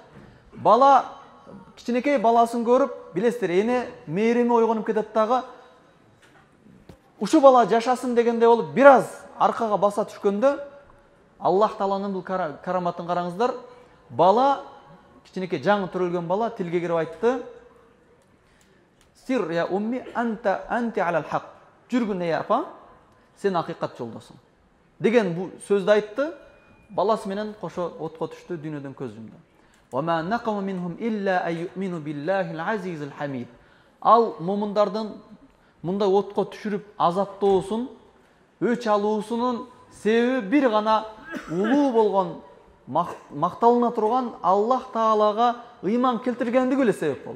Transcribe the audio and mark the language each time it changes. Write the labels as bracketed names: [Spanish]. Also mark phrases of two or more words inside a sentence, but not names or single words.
[Kyrgyz] Бала кичинекей баласын көрүп, билесиздер, эне мээрими ойгонуп кетет дагы. Ушу бала жашасын дегенде болуп, бир аз аркага баса түшкөндө, Аллах Тааланын бул караматын караңыздар. Бала, кичинекей жаңы төрөлгөн бала тилге кирип айтты: [Arabic] "سيري يا أمي أنت على الحق." [Kyrgyz] Жүргүн эй апа, сен акыйкат жолдосуң деген бул сөздү айтты. Баласы менен кошо отко түштү, дүйнөдөн көз жумду. [Arabic] "وما نقموا منهم إلا أن يؤمنوا بالله العزيز الحميد." [Kyrgyz] Ал момундардын мындай отко түшүрүп азаптоосун, өч алуусунун себеби бир гана улуу болгон, макталына турган Аллах Таалага ыйман келтиргендиги эле себеп болду.